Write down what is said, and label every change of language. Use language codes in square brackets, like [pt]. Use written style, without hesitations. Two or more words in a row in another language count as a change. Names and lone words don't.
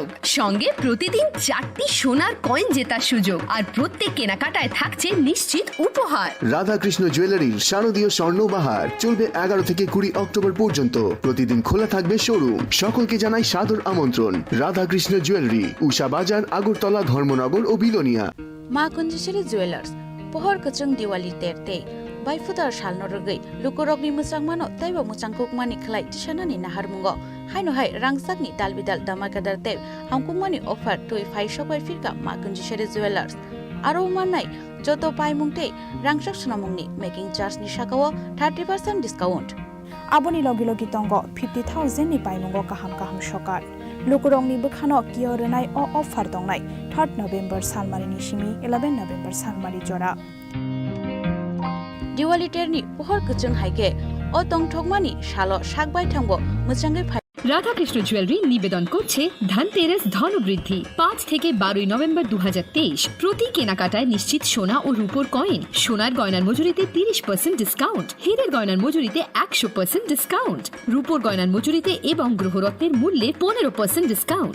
[bn] সঙ্গে প্রতিদিন 4টি সোনার কয়েন জেতার সুযোগ, আর প্রত্যেক কেনাকাটায় থাকছে নিশ্চিত উপহার। রাধাকৃষ্ণ জুয়েলারির শারদীয় স্বর্ণবাহার চলবে 11 থেকে 20 অক্টোবর পর্যন্ত। প্রতিদিন খোলা থাকবে শোরুম। সকলকে জানাই সাদর আমন্ত্রণ। রাধাকৃষ্ণ জুয়েলারি, উষা বাজার, আগরতলা, ধর্মনগর ও বিলোনিয়া। [trp] মা কুঞ্জেশ্বরী জুয়েলার্স pohor kachung diwali terte bai futar sal norgei lukorokni musang mano taiba musang kukmani khlai tishanani naharmungo haino hai rangsakni dalbidal damakadar te hamkukmani offer toi 500 bai firka ma kunjeshwari jewelers aro manai joto paimungte rangsak sunamungni [en] making charge [trp] ni sakao 30% discount aboni logi logi tongo 50,000 ni paimungo kaham kaham sokar lukurongni bukhano kiyorenai o offer dongnai 3 November salmari ni simi 11 November salmari jora diwali terni pohor kachung haike o tongthokmani shalo sakbai thangbo muchangai [bn] রাধাকৃষ্ণ জুয়েলারি নিবেদন করছে ধনতেরাস ধনবৃদ্ধি 5 থেকে 12 নভেম্বর 2023। প্রতি কেনাকাটায় নিশ্চিত সোনা ও রূপোর কয়েন, সোনার গয়নার মজুরিতে 30% ডিসকাউন্ট, হীরের গয়নার মজুরিতে 100% ডিসকাউন্ট, রূপোর গয়নার মজুরিতে এবং গ্রহরত্নের মূল্যে 15% ডিসকাউন্ট।